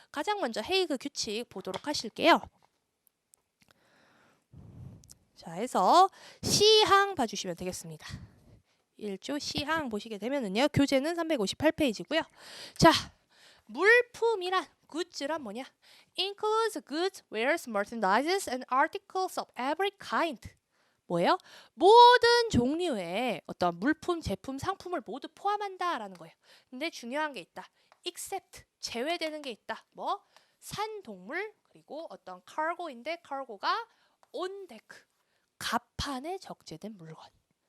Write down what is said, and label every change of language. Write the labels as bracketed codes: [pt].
[ko] 가장 먼저 헤이그 규칙 보도록 하실게요. 자, 해서 시항 봐주시면 되겠습니다. 1조 시항 보시게 되면은요. 교재는 358페이지고요. 자, 물품이란 goods란 뭐냐? [en] includes goods, wares, merchandises and articles of every kind. [ko] 뭐예요? 모든 종류의 어떤 물품, 제품, 상품을 모두 포함한다라는 거예요. 근데 중요한 게 있다. except 제외되는 게 있다. 뭐? 산동물 그리고 어떤 cargo인데 cargo가 on deck 갑판에 적재된 물건.